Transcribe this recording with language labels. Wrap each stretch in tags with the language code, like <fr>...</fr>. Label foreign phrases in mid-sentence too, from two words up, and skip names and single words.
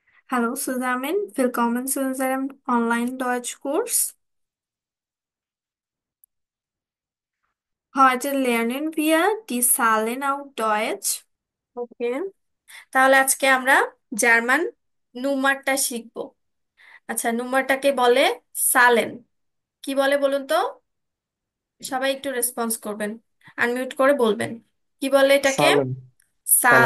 <de>Hallo zusammen, willkommen zu unserem Online-Deutschkurs. Heute lernen wir die Zahlen auf Deutsch.</de> <bn>ওকে, তাহলে আজকে আমরা জার্মান নুমারটা শিখবো। আচ্ছা, নুমারটাকে বলে সালেন। কি বলে বলুন তো? সবাই একটু রেসপন্স করবেন, আনমিউট করে বলবেন। কি বলে এটাকে? সালেন। সালেন।</bn>